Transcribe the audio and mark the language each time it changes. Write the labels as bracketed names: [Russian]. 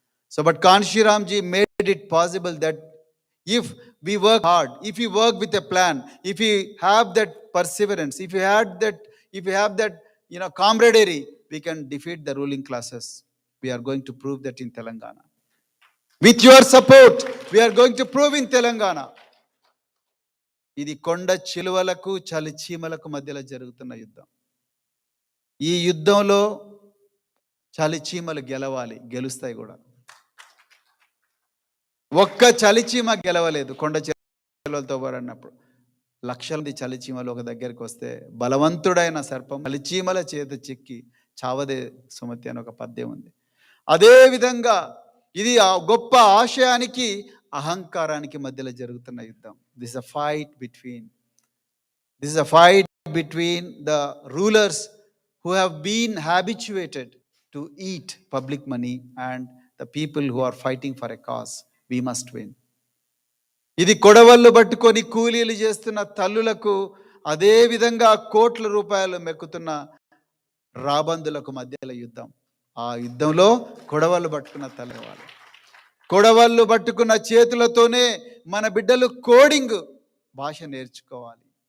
[English] So, but Kanshiramji made it possible that if we work hard, if we work with a plan, if we have that perseverance, if we have that camaraderie, we can defeat the ruling classes. We are going to prove that in Telangana. With your support, we are going to prove in Telangana. [Telugu] ఇది కొండ చిలువలకు చలిచీమలకు మధ్యలో జరుగుతున్న యుద్ధం. ఈ యుద్ధంలో చలిచీమలు గెలవాలి, గెలుస్తాయి కూడా. ఒక్క చలిచీమ గెలవలేదు కొండ చిలువలతో పోరాడినప్పుడు. లక్షల మంది చలిచీమలు ఒక దగ్గరికి వస్తే బలవంతుడైన సర్పం చలిచీమల చేత చిక్కి చావదే సుమతి అని ఒక పద్యం ఉంది. అదే విధంగా ఇది ఆ గొప్ప ఆశయానికి అహంకారానికి మధ్యలో జరుగుతున్న యుద్ధం. [English] This is a fight between the rulers who have been habituated to eat public money and the people who are fighting for a cause. We must win. [Telugu] ఇది కొడవళ్ళు పట్టుకొని కూలీలు చేస్తున్న తల్లులకు, అదే విధంగా కోట్ల రూపాయలు మెక్కుతున్న రాబందులకు మధ్యలో యుద్ధం. ఆ యుద్ధంలో కొడవళ్ళు పట్టుకున్న తల్లి వాళ్ళు, కొడవళ్ళు పట్టుకున్న చేతులతోనే మన బిడ్డలు కోడింగ్ భాష నేర్చుకోవాలి.